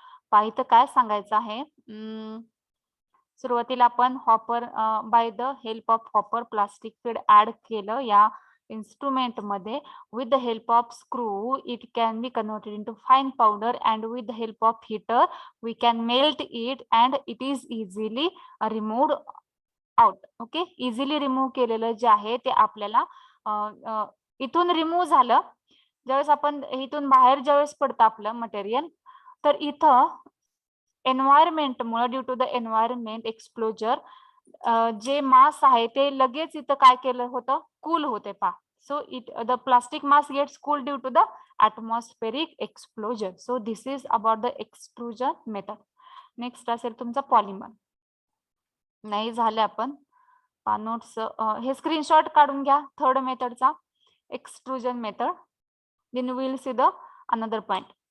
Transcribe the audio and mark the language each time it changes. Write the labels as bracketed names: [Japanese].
[Marathi] पाहिलं काय सांगायचं आहे, सुरुवातीला आपण hopper [English] by the help of hopper plastic feed [Marathi] add केलं या इन्स्ट्रुमेंट मध्ये. [English] With the help of screw it can be converted into fine powder and with the help of heater we can melt it and it is easily removed out. [Marathi] Okay, easily remove केलेलं जे आहे ते आपल्याला इथून remove झालं. ज्यावेळेस आपण इथून बाहेर ज्यावेळेस पडतं आपलं मटेरियल, तर इथं एन्व्हायरमेंटमुळे [English] due to the environment explosion [Marathi] जे मास आहे ते लगेच इथं काय केलं होतं, कूल होते पा. [English] So it the plastic mass gets cool due to the atmospheric explosion. So this is about the extrusion method. [Marathi] Next असेल तुमचा पॉलिमर. नाही झाले आपण नोट्स, हे स्क्रीनशॉट काढून घ्या थर्ड मेथडचा, extrusion method. [English] Then will see the another point.